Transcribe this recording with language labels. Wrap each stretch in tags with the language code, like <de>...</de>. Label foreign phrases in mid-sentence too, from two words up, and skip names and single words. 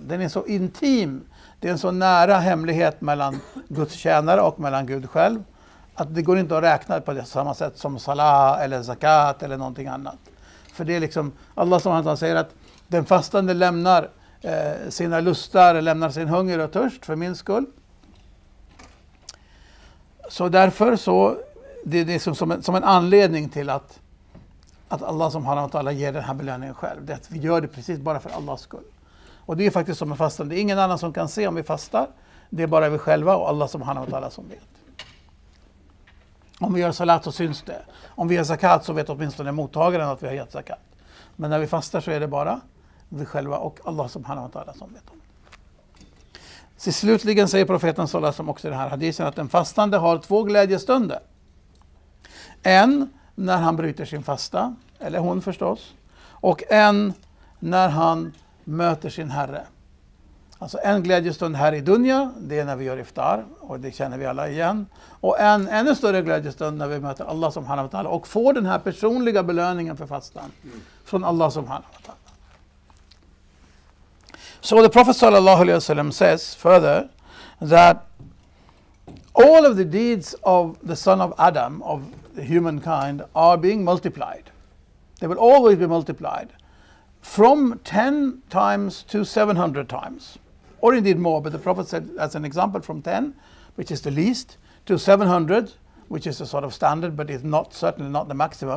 <sv>Den är så intim, det är en så nära hemlighet mellan Guds tjänare och mellan Gud själv, att det går inte att räkna på det samma sätt som salah eller zakat eller någonting annat. För det är liksom, Allah som han säger att den fastande lämnar sina lustar, lämnar sin hunger och törst för min skull. Så därför så, det är som en anledning till att Allah</sv> <ar>سبحانه وتعالى</ar> <sv>ger den här belöningen själv. Det är att vi gör det precis bara för Allahs skull. Och det är faktiskt som en fastan. Det är ingen annan som kan se om vi fastar. Det är bara vi själva och Allah</sv> <ar>سبحانه وتعالى</ar> <sv>som vet. Om vi gör salat så syns det. Om vi gör zakat så vet åtminstone mottagaren att vi har gett zakat. Men när vi fastar så är det bara vi själva och Allah</sv> <ar>سبحانه وتعالى</ar> <sv>som vet om. Så slutligen säger profeten</sv> <ar>صلى الله عليه وسلم</ar> <sv>också i den här hadisen att den fastande har 2 glädjestunder. En när han bryter sin fasta, eller hon förstås, och en när han möter sin Herre. Alltså en glädjestund här i dunya, det är när vi gör iftar, och det känner vi alla igen. Och en ännu större glädjestund när vi möter Allah</sv> <ar>سبحانه وتعالى</ar> <sv>och får den här personliga belöningen för fastan från Allah</sv> <ar>سبحانه وتعالى.</ar> <en>So the Prophet</en> <ar>صلى الله عليه وسلم</ar> <en>says further that all of the deeds of the son of Adam, of the humankind, are being multiplied. They will always be multiplied from 10 times to 700 times, or indeed more, but the Prophet said as an example from 10, which is the least, to 700, which is a sort of standard, but is not certainly not the maximum.</en>